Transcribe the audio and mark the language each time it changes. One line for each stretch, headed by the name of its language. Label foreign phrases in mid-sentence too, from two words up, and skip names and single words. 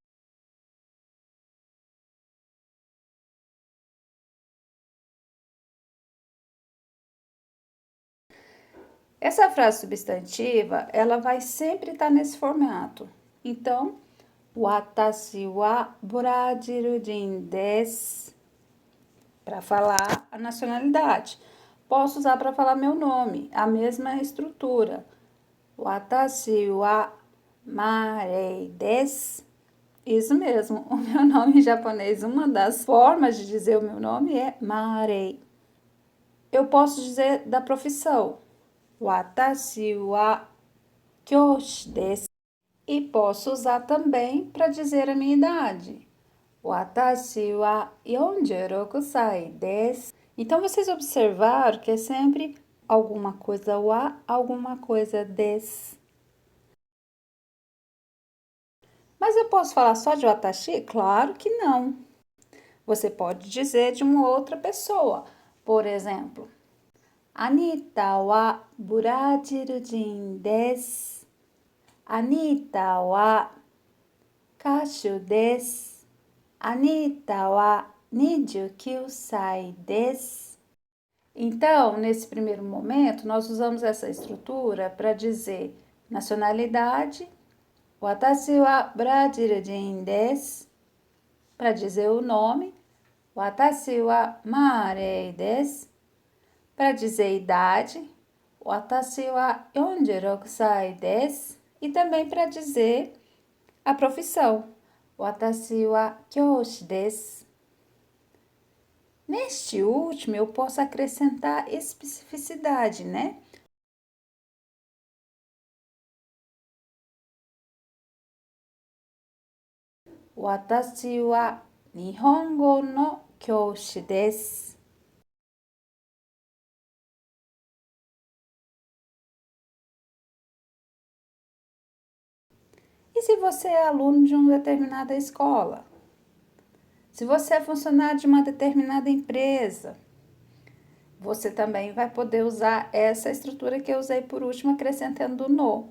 Portuguese: Essa frase substantiva, ela vai sempre estar nesse formato. Então,
Japanese: 私はブラジリアンです,
Portuguese: para falar a nacionalidade. Posso usar para falar meu nome, a mesma estrutura.
Japanese: 私はマレイです.
Portuguese: Isso mesmo, o meu nome em japonês, uma das formas de dizer o meu nome é Marei. Eu posso dizer da profissão.
Japanese: 私は教師です.
Portuguese: E posso usar também para dizer a minha idade.
Japanese: 私は46歳です.
Portuguese: Então, vocês observaram que é sempre alguma coisa wa, alguma coisa des. Mas eu posso falar só de watashi? Claro que não. Você pode dizer de uma outra pessoa. Por exemplo,
Japanese: アニタはブラジリアンです. アニタは歌手です. アニタは29歳です.
Portuguese: Então, nesse primeiro momento, nós usamos essa estrutura para dizer nacionalidade,
Japanese: 私はブラジリアンです,
Portuguese: para dizer o nome,
Japanese: 私はマレイです,
Portuguese: para dizer idade,
Japanese: 私は46歳です,
Portuguese: e também para dizer a profissão,
Japanese: 私は教師です.
Portuguese: Neste último, eu posso acrescentar especificidade, né?
Japanese: 私は日本語の教師です.
Portuguese: E se você é aluno de uma determinada escola? Se você é funcionário de uma determinada empresa, você também vai poder usar essa estrutura que eu usei por último, acrescentando no.